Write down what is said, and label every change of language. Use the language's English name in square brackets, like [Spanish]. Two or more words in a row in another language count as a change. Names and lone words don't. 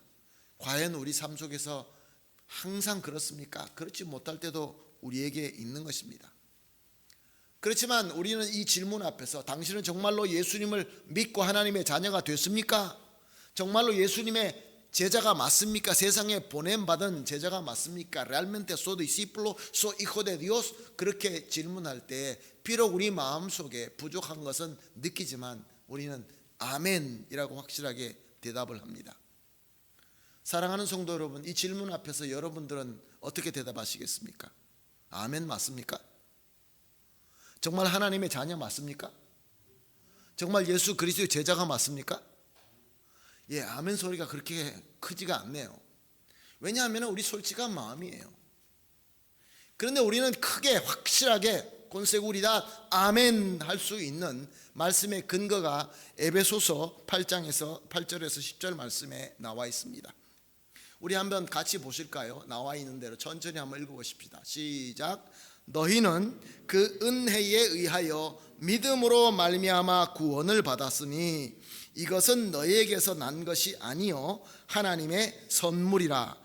[Korean] 과연 우리 삶 속에서 항상 그렇습니까? 그렇지 못할 때도 우리에게 있는 것입니다. 그렇지만 우리는 이 질문 앞에서 당신은 정말로 예수님을 믿고 하나님의 자녀가 됐습니까? 정말로 예수님의 제자가 맞습니까? 세상에 보냄받은 제자가 맞습니까? [Spanish] Realmente soy discípulo, soy hijo de Dios. [Korean] 그렇게 질문할 때 비록 우리 마음속에 부족한 것은 느끼지만 우리는 아멘이라고 확실하게 대답을 합니다. 사랑하는 성도 여러분, 이 질문 앞에서 여러분들은 어떻게 대답하시겠습니까? 아멘 맞습니까? 정말 하나님의 자녀 맞습니까? 정말 예수 그리스도의 제자가 맞습니까? 예, 아멘 소리가 그렇게 크지가 않네요. 왜냐하면 우리 솔직한 마음이에요. 그런데 우리는 크게 확실하게 [Spanish] con seguridad [Korean] 아멘 할 수 있는 말씀의 근거가 에베소서 8장에서 8절에서 10절 말씀에 나와 있습니다. 우리 한번 같이 보실까요? 나와 있는 대로 천천히 한번 읽어보십시다. 시작. 너희는 그 은혜에 의하여 믿음으로 말미암아 구원을 받았으니 이것은 너희에게서 난 것이 아니요 하나님의 선물이라.